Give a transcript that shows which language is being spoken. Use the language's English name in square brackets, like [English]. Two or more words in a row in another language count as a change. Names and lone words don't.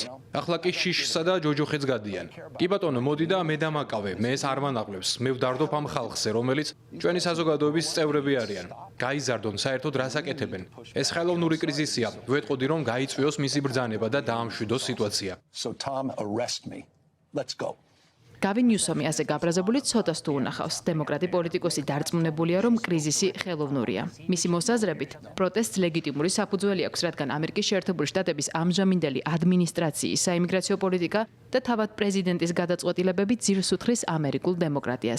[Georgian] ახლა კი შიშსა და ჯოჯოხეთს გადიან. კი ბატონო, მოდი და მე დამაკავე, მე ეს არ მანაყლებს. მე ვდარდობ ამ ხალხზე, რომელიც ჩვენი საზოგადოების წევრები არიან. გაიზარდონ საერთოდ რას აკეთებენ. ეს ხელოვნური კრიზისია. ვეტყოდი, რომ გაიწვიოს მისი ბრძანება და დაამშვიდოს სიტუაცია. [English] So Tom, arrest me. Let's go. [Georgian] გავინ ნიუსომი ასე გაბრაზებული ცოტას თუ უნახავს. დემოკრატი პოლიტიკოსი დარწმუნებულია, რომ კრიზისი ხელოვნურია. მისი მოსაზრებით, პროტესტს ლეგიტიმური საფუძველი აქვს, რადგან ამერიკის შეერთებული შტატების ამჟამინდელი ადმინისტრაციის საიმიგრაციო პოლიტიკა და თავად პრეზიდენტის გადაწყვეტილებები ძირს უთხრის ამერიკულ დემოკრატიას.